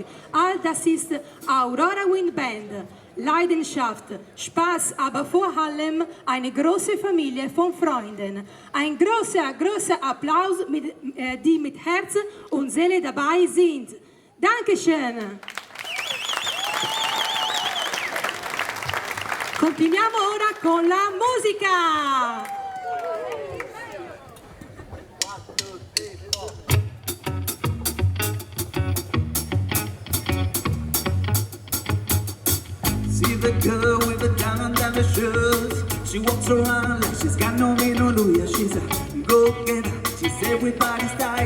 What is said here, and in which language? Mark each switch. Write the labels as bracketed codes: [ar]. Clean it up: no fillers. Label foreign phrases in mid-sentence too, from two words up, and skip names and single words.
[de] All das ist Aurora Wind Band. Leidenschaft, Spaß, aber vor allem eine große Familie von Freunden. Ein großer Applaus, die mit Herz und Seele dabei sind. Dankeschön! [it] Continuiamo ora con la musica! [en] See the girl with the diamond and the shoes. She walks around like she's got no hallelujah. She's a go-getter, she's everybody's style.